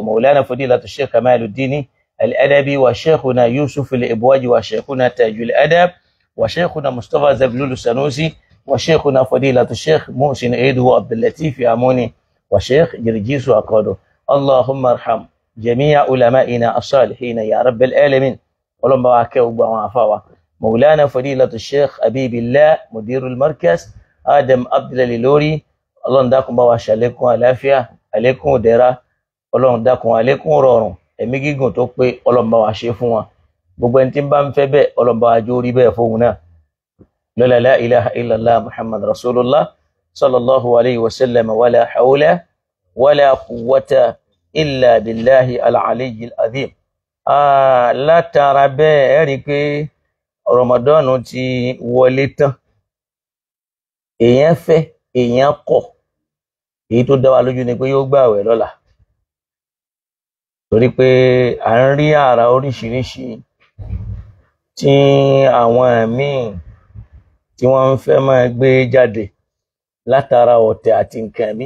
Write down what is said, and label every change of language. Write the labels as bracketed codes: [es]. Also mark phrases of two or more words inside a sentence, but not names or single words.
[ar] مولانا فضيلة الشيخ كمال الدين الأدبي وشيخنا يوسف الإبواجي وشيخنا تاج الأدب وشيخنا مصطفى زبل السنوسي وشيخنا فضيلة الشيخ محسن عيدو عبد اللطيف ياموني وشيخ جرجيس أكادو. اللهم ارحم جميع علمائنا الصالحين يا رب العالمين. ولم باكو وعفاوة مولانا فضيلة الشيخ حبيب الله مدير المركز آدم عبد اللوري. [yo] Ọlọ́run dákun bá wa ṣàlékún àlàáfíà, àlékún ìdẹ̀ra, Ọlọ́run dákun àlékún rọrùn, ẹ̀mí gígùn tó pé Ọlọ́run bá wa ṣe fún wọn. Gbogbo ẹni tí ń bá ń fẹ́ bẹ́ẹ̀ Ọlọ́run bá wa jó rí bẹ́ẹ̀ fóun náà. [ar] Lọ́lá لا إله إلا الله محمد رسول الله صلى الله عليه وسلم ولا حول ولا قوة إلا بالله العلي العظيم. [yo] Látara bẹ́ẹ̀ ẹ rí i pé Ramadan ti wọlé tán. Èèyàn fẹ́, èèyàn kọ̀. Èyí tó dá wa lójú ni pé yóò gbààwẹ̀ lọ́la. Torí pé à ń rí àrà oríṣiríṣi tí àwọn míì tí wọ́n ń fẹ́ máa gbé jáde látara ọ̀tẹ̀ àti nǹkan míì.